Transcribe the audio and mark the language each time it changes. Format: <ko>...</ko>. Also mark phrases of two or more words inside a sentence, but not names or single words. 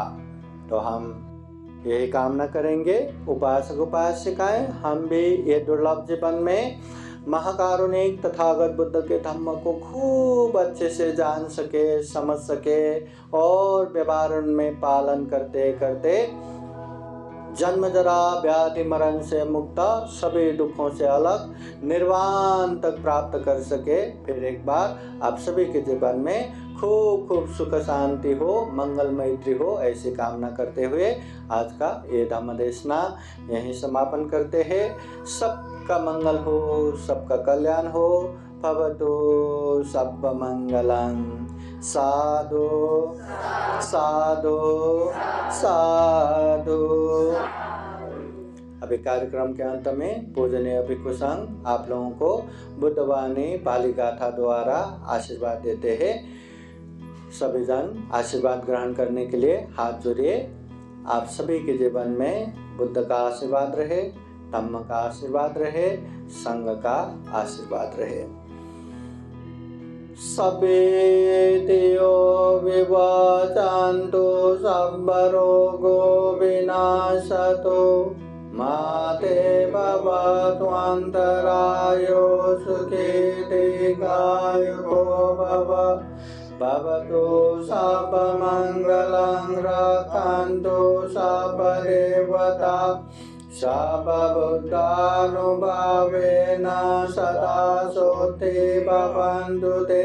<hi>तो हम यही कामना करेंगे, उपासक उपासिकाएं हम भी ये दुर्लभ जीवन में महाकारुणिक तथागत बुद्ध के धम्म को खूब अच्छे से जान सके, समझ सके, और व्यवहार में पालन करते करते जन्म जरा व्याधि मरण से मुक्त, सभी दुखों से अलग निर्वाण तक प्राप्त कर सके। फिर एक बार आप सभी के जीवन में खूब खूब सुख शांति हो, मंगल मैत्री हो, ऐसी कामना करते हुए आज का ये धम्म देशना यहीं समापन करते हैं। सबका मंगल हो, सबका कल्याण हो।</hi> <pi>भवतु सब मंगलं। साधु साधु साधु।</pi> <hi>अभी कार्यक्रम के अंत में पूजनीय भिक्षु संघ आप लोगों को बुद्धवाणी पाली गाथा द्वारा आशीर्वाद देते हैं। सभी जन आशीर्वाद ग्रहण करने के लिए हाथ जोड़िए। आप सभी के जीवन में बुद्ध का आशीर्वाद रहे, धम्म का आशीर्वाद रहे, संघ का आशीर्वाद रहे।</hi> <pi>सबे देयो विवाचान्तो सर्वरोगो विनाशतो माते भवतु अन्तरायो सुखे दीर्घायुको भव। भवतु सर्वमङ्गलं रक्षन्तु सर्वदेवता सर्वबुद्धानुभावेन सदा सोते भवन्तु ते।</pi>